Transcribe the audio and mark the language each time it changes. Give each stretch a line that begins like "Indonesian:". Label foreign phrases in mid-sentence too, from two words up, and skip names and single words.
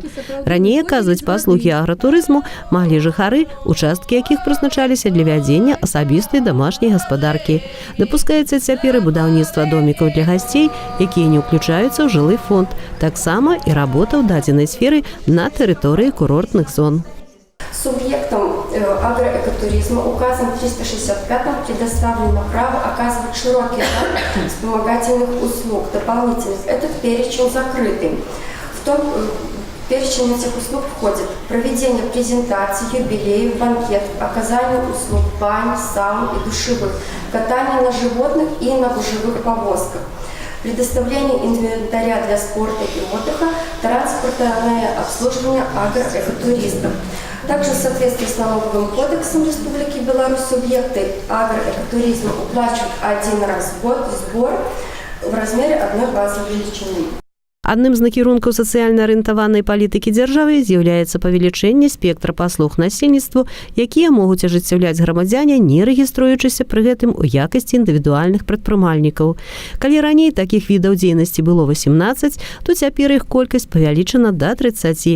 Belarusian: Раней аказваць паслугі агратурызму маглі жыхары, участкі якіх прызначаліся для вядзення асабістай дамашняй гаспадаркі. Дапускаецца цяпер і будаўніцтва домікаў для гасцей, якія не ўключаюцца ў жылы фонд. Таксама і работа ў дадзенай сферы на тэрыторыі курортных зон.
Russian: Субъектам агроэкотуризма указом 365 предоставлено право оказывать широкий ряд вспомогательных услуг дополнительных. Этот перечень закрытый. В перечень этих услуг входит проведение презентаций, юбилеев, банкетов, оказание услуг бань, саун и душевых, катание на животных и на гужевых повозках, предоставление инвентаря для спорта и отдыха, транспортное обслуживание агроэкотуристов. Также в соответствии с налоговым кодексом Республики Беларусь субъекты агроэкотуризма уплачивают один раз в год сбор в размере одной базовой величины.
Belarusian: Адным з накірункаў сацыяльна арыентаванай палітыкі дзяржавы з'яўляецца павелічэнне спектра паслуг насельніцтву, якія могуць ажыццяўляць грамадзяне, не рэгіструючыся пры гэтым у якасці індывідуальных прадпрымальнікаў. Калі раней такіх відаў дзейнасці было 18, то цяпер іх колькасць павялічана да 30.